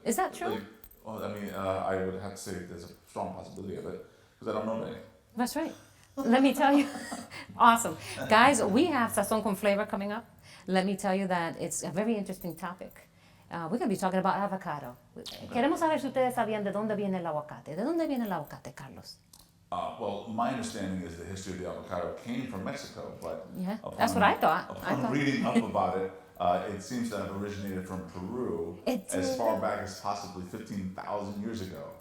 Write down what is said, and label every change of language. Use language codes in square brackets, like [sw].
[en] Is that true? Like, well, I mean, I would have to say there's a strong possibility of it because I don't know many. That's right. Let me tell you. Awesome. Guys, we have Sazón con Flavor coming up. Let me tell you that it's a very interesting topic. We're going to be talking about avocado. [es] Queremos saber si ustedes sabían de dónde viene el aguacate. ¿De dónde viene el aguacate, Carlos? [en] Well, my understanding is the history of the avocado came from Mexico, but Yeah, that's what I thought. Upon reading up about it, it seems to have originated from Peru It as did. far back as possibly 15,000 years ago.